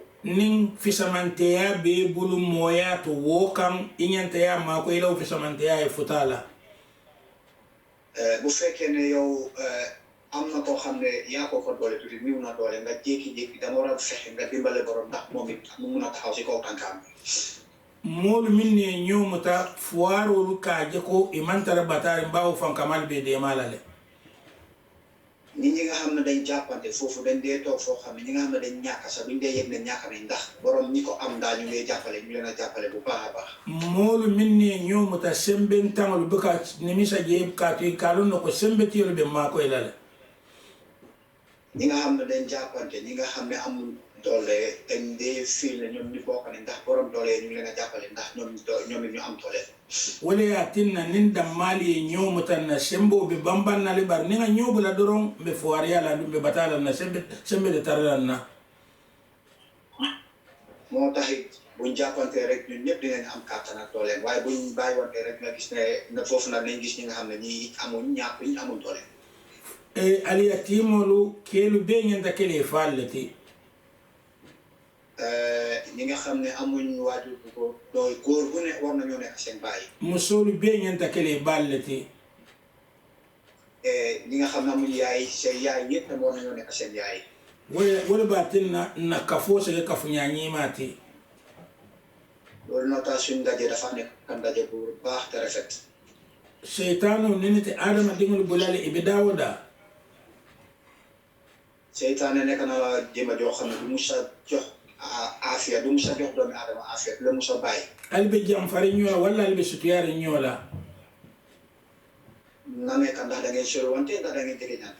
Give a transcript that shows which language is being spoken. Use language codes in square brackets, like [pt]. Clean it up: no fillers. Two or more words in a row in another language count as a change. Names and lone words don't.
[man] nin fisamanteya be bulu moya to wo kam iñanteya mako ilaw fisamanteya e futala [wo] bu fekkee ne yow am na koo xam ne yaa ko doole tuuti niw na doole nga jékki-jékki dama war a fexe nga dimbale borom ndax moom it mu mun a taxaw si kaw tànkaam [man] moolu min ne ñomuta foirolu ka je ko imantara batari mbawo fankamal be demala le [wo] nit ñi nga xam ne dañ jàppante foofu dañ dee toog foo xam ne ñi nga xam ne dañ ñàkk sax duñ dee yëg ne ñàkk nañ ndax borom ñi ko am daal ñu ngi jàppale ñu leen a jàppale bu baax a baax [man] moolu min ne ñomuta semben taŋolu be ka nimisa je ka to kalon no ko sembe tiyolu be makoy la le [wo] ñi nga xam ne dañ jàppante ñi nga xam ne amul doole dañ dee fii ne ñoom ñu bokk ne ndax borom doole ñu leen a jàppale ndax ñoom it ñu am doole [man] wala ya tinna nin dammali e ñomutan na sembo be bambannale bar ni nga ñobula doron be foiriyala ɗum be batala na sembe de taralan na [wo] moo taxit buñ jàppante rek ñun ñëpp dinañ am kàttan ak doole waaye buñ bàyyi wante rek nga gis ne foofu nag nañ gis ñi nga xam ne ñi amuñ ñàkk ñu amul doole [man] aliya timolu kelu be ñanta kele falleti [wo] ñi nga xam ne amuñ waajur bu ko doy góor bu ne war nañoo nekk seen baay [man] musolu be ñanta kele balleti [wo] ñi nga xam ne amuñ yaay seen yaay ñëpp war nañoo nekk seen yaay [man] wala ba tinna na kafo sege kafu ñañimati [wo] loolu noo tax suñ ndaje dafa nekk ndaje bu baax te rafet [man] seytano ninite adama dingol bulale ibe dawoda [wo] seytaane nekk na la jëma joo xam ne du musa jox afia du musa jox doomi adama afia du la musa bàyyi [man] albe jam fari ñola walla albe sutuyari ñola [wo] na nekk ndax da ngeen sori wante ndax da ngeen jege ñaan